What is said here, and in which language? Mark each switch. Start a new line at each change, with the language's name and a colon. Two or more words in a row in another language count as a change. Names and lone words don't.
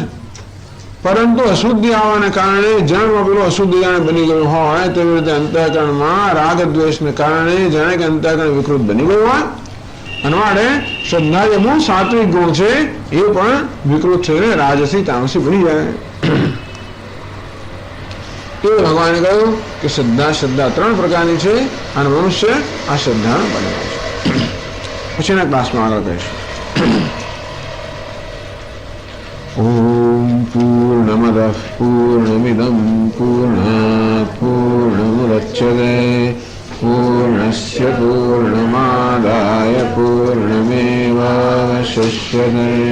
Gujarati: પરંતુ અશુદ્ધિ આવવાને કારણે જન્મ પેલું અશુદ્ધિ બની ગયું હોય, તેવી રીતે અંતઃકરણમાં રાગ દ્વેષને કારણે જાણે કે અંતઃકરણ વિકૃત બની ગયું હોય, અને માટે શ્રદ્ધા જે મૂળ સાત્વિક ગુણ છે એ પણ વિકૃત થઈને રાજસી તામસી બની જાય. એ ભગવાને કહ્યું કે શ્રદ્ધા 3 પ્રકારની છે અને મનુષ્ય આ શ્રદ્ધા બનાવે છે. પછીના ક્લાસમાં આગળ કહીશું.
Sanskrit: ओम पूर्णमदः पूर्णमिदं पूर्णात् पूर्णमुदच्यते पूर्णस्य पूर्णमादाय पूर्णमेवावशिष्यते.